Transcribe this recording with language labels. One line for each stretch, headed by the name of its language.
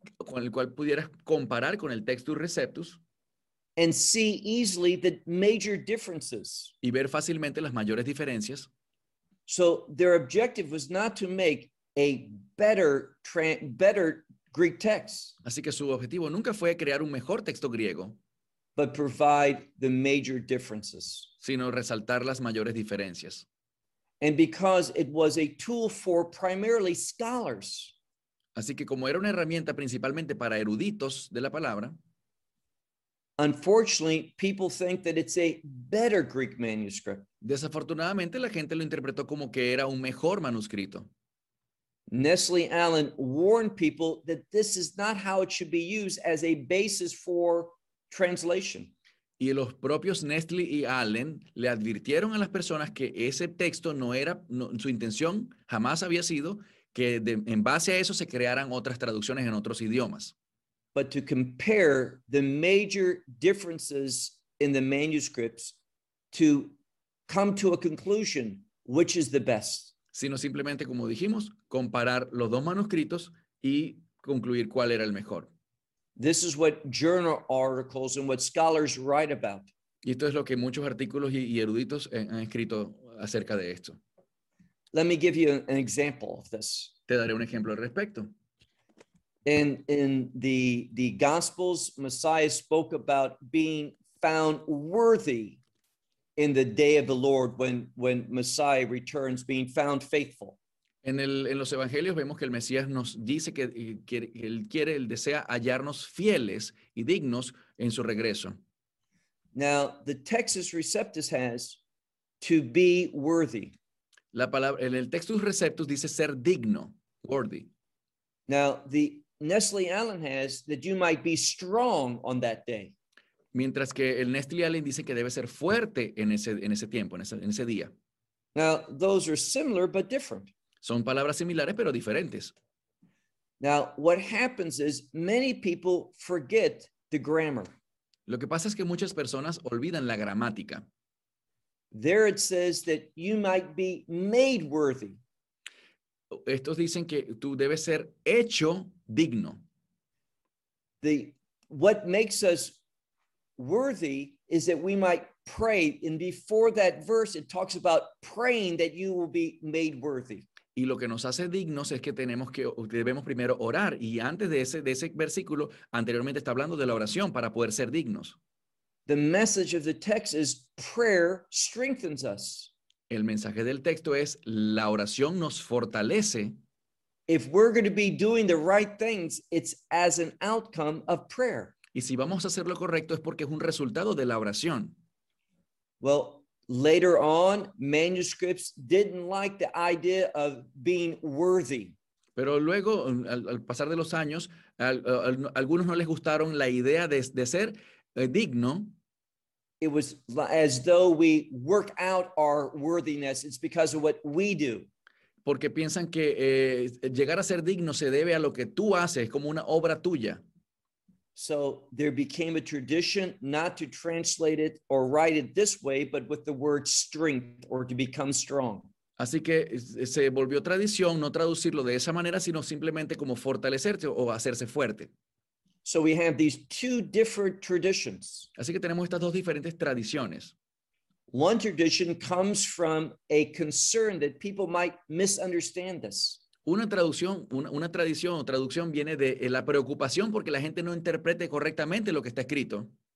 Spanish: con el cual pudieras comparar con el Textus Receptus,
English: and see easily the major differences,
Spanish: y ver fácilmente las mayores diferencias.
English: So their objective was not to make a better Greek text.
Spanish: Así que su objetivo nunca fue crear un mejor texto griego,
English: but provide the major differences,
Spanish: sino resaltar las mayores diferencias.
English: And because it was a tool for primarily scholars.
Spanish: Así que como era una herramienta principalmente para eruditos de la palabra,
English: unfortunately, people think that it's a better Greek manuscript.
Spanish: Desafortunadamente, la gente lo interpretó como que era un mejor manuscrito.
English: Nestle Allen warned people that this is not how it should be used as a basis for translation.
Spanish: Y los propios Nestle y Allen le advirtieron a las personas que ese texto no era, no, su intención jamás había sido que en base a eso se crearan otras traducciones en otros idiomas.
English: But to compare the major differences in the manuscripts to come to a conclusion, which is the best.
Spanish: Sino simplemente, como dijimos, comparar los dos manuscritos y concluir cuál era el mejor.
English: This is what journal articles and what scholars write about.
Spanish: Y esto es lo que muchos artículos y eruditos han escrito acerca de esto.
English: Let me give you an example of this.
Spanish: Te daré un ejemplo al respecto.
English: In the Gospels, Messiah spoke about being found worthy in the day of the Lord when Messiah returns, being found faithful.
Spanish: En los Evangelios vemos que el Mesías nos dice que él desea hallarnos fieles y dignos en su regreso.
English: Now, the Textus Receptus has to be worthy.
Spanish: La palabra, en el Textus Receptus dice ser digno, worthy.
English: Now, the Nestle Allen has that you might be strong on that day.
Spanish: Mientras que el Nestle Allen dice que debe ser fuerte en ese tiempo, en ese día.
English: Now, those are similar but different.
Spanish: Son palabras similares pero diferentes.
English: Now, what happens is many people forget the grammar.
Spanish: Lo que pasa es que muchas personas olvidan la gramática.
English: There it says that you might be made worthy.
Spanish: Estos dicen que tú debes ser hecho digno.
English: What makes us worthy is that we might pray. And before that verse, it talks about praying that you will be made worthy.
Spanish: Y lo que nos hace dignos es que debemos primero orar. Y antes de ese versículo, anteriormente está hablando de la oración para poder ser dignos.
English: The message of the text is prayer strengthens us.
Spanish: El mensaje del texto es la oración nos fortalece.
English: If we're going to be doing the right things, it's as an outcome of prayer.
Spanish: Y si vamos a hacer lo correcto es porque es un resultado de la oración.
English: Well, later on, manuscripts didn't like the idea of being worthy.
Spanish: Pero luego, al pasar de los años, algunos no les gustaron la idea de ser digno.
English: It was as though we work out our worthiness. It's because of what we do.
Spanish: Porque piensan que llegar a ser digno se debe a lo que tú haces, como una obra tuya.
English: So there became a tradition not to translate it or write it this way, but with the word strength or to become strong.
Spanish: Así que se volvió tradición no traducirlo de esa manera, sino simplemente como fortalecerte o hacerse fuerte.
English: So we have these two different traditions.
Spanish: Así que tenemos estas dos diferentes tradiciones.
English: One tradition comes from a concern that people might misunderstand this.
Spanish: Una tradición viene de la preocupación porque la gente no interprete correctamente lo que está escrito.